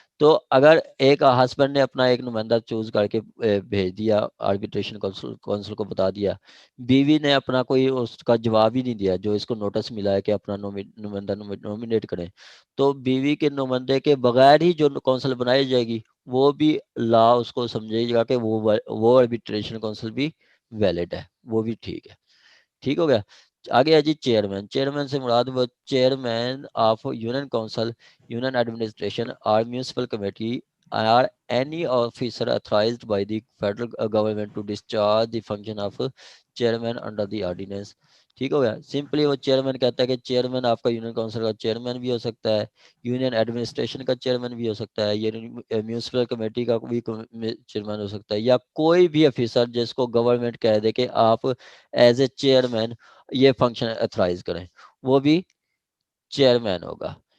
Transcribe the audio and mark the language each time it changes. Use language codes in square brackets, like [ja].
[ur] تو اگر ایک ہسبینڈ نے اپنا ایک نمائندہ چوز کر کے بھیج دیا, آربیٹریشن کونسل کو بتا دیا, بیوی نے اپنا کوئی اس کا جواب ہی نہیں دیا جو اس کو نوٹس ملا ہے کہ اپنا نمائندہ نومینیٹ کریں, تو بیوی کے نمائندے کے بغیر ہی جو کونسل بنائی جائے گی وہ بھی لا اس کو سمجھے گا کہ وہ آربیٹریشن کونسل بھی ویلڈ ہے, وہ بھی ٹھیک ہے. ٹھیک ہو گیا. آگے ہے جی چیئرمین. چیئرمین سے مراد وہ chairman of union council, union administration اور municipal committee [en] are any officer authorized by the federal government to discharge the function of chairman under the ordinance. [ur] ٹھیک ہو گیا. سمپلی وہ چیئرمین کہتا ہے کہ چیئرمین آپ کا یونین کونسل کا چیئرمین بھی ہو سکتا ہے, یونین ایڈمنسٹریشن کا چیئرمین بھی ہو سکتا ہے, میونسپل کمیٹی کا بھی چیئرمین ہو سکتا ہے, یا کوئی بھی افیسر جس کو گورنمنٹ کہہ دے کہ آپ ایز اے چیئرمین یہ فنکشن اتھرائز کریں, وہ بھی چیئرمین ہوگا.